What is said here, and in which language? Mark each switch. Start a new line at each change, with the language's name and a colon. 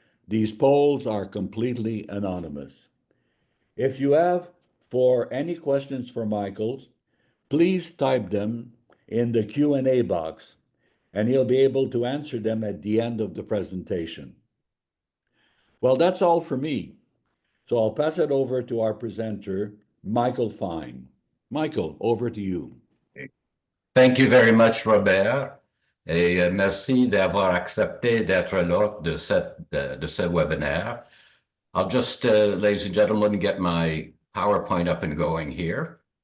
English: These polls are completely anonymous. If you have any questions for Michael, please type them in the Q&A box, and he'll be able to answer them at the end of the presentation. Well, that's all for me. So I'll pass it over to our presenter, Michael Fine. Michael, over to you. Thank you very much, Robert.
French: Et merci d'avoir accepté d'être là de ce webinaire.
English: I'll just, ladies and gentlemen, get my PowerPoint up and going here.